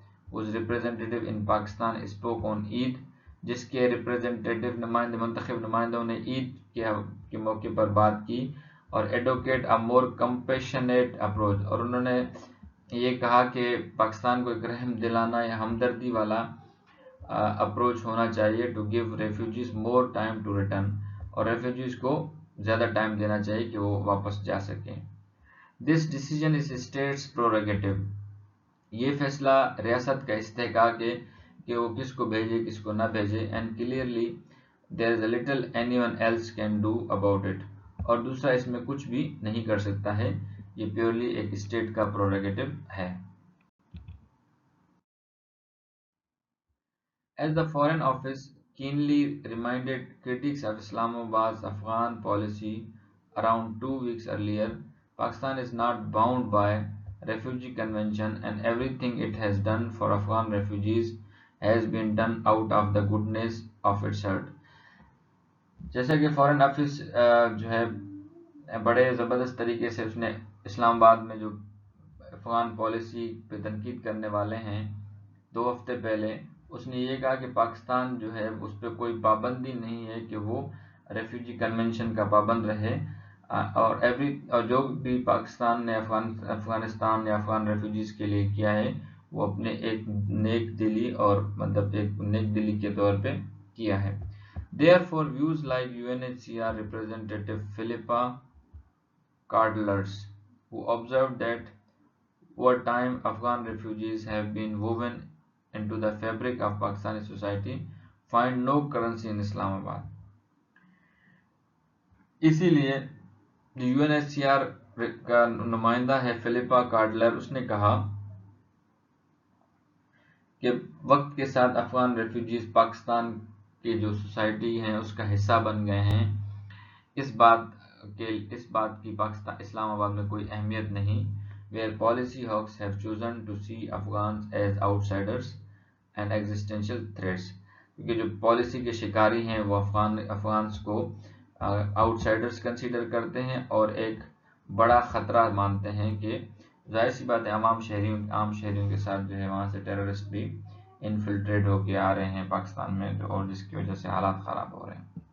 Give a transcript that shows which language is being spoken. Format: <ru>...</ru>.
<en>اس representative in Pakistan spoke on Eid,</en> <ur>جس کے representative منتخب نمائندوں نے عید کے موقع پر بات کی اور</ur> <en>advocate a more compassionate approach,</en> <ur>اور انہوں نے یہ کہا کہ پاکستان کو ایک رحم دلانہ یا ہمدردی والا اپروچ ہونا چاہیے</ur> <en>to give refugees more time to return,</en> <ur>اور ریفیوجیز کو زیادہ ٹائم دینا چاہیے کہ وہ واپس جا سکیں.</ur> <en>This decision is state's prerogative.</en> <ur>یہ فیصلہ ریاست کا استحقاق ہے کہ وہ کس کو بھیجے کس کو نہ بھیجے.</ur> <en>And clearly there is a little anyone else can do about it.</en> <ur>اور دوسرا اس میں کچھ بھی نہیں کر سکتا ہے، یہ پیورلی ایک اسٹیٹ کا پروریگیٹو ہے.</ur> <en>As the Foreign Office keenly reminded critics of Islamabad's Afghan policy around 2 weeks earlier, Pakistan is not bound by Refugee Convention and everything it has done for Afghan refugees has been done out of the goodness of its heart.</en> <ur>جیسا کہ foreign office جو ہے بڑے زبردست طریقے سے اس نے اسلام آباد میں جو افغان پالیسی پہ تنقید کرنے والے ہیں 2 ہفتے پہلے، اس نے یہ کہا کہ پاکستان جو ہے اس پہ کوئی پابندی نہیں ہے کہ وہ ریفیوجی کنونشن کا پابند رہے، اور جو بھی پاکستان نے افغانستان یا افغان ریفیوجیز کے لیے کیا ہے وہ اپنے ایک نیک دلی اور مطلب ایک نیک دلی کے طور پہ کیا ہے.</ur> <en>Therefore, views like UNHCR representative Philippa Cardlers, who observed that over time Afghan refugees have been woven into the fabric of Pakistani society, find no currency in Islamabad.</en> <ur>اسی لیے جو UNHCR کا نمائندہ ہے فلپا کارڈلر، اس نے کہا کہ وقت کے ساتھ افغان ریفیوجیز پاکستان کی جو سوسائٹی ہیں اس کا حصہ بن گئے ہیں. اس بات کی پاکستان اسلام آباد میں کوئی اہمیت نہیں.</ur> <en>where policy hawks have chosen to see Afghans as outsiders and existential threats.</en> <ur>کیونکہ جو پالیسی کے شکاری ہیں وہ افغانس کو آؤٹ سائڈرز کنسیڈر کرتے ہیں اور ایک بڑا خطرہ مانتے ہیں کہ ظاہر سی بات ہے عام شہریوں کے ساتھ جو ہے وہاں سے ٹیررسٹ بھی انفلٹریٹ ہو کے آ رہے ہیں پاکستان میں، اور جس کی وجہ سے حالات خراب ہو رہے ہیں.</ur>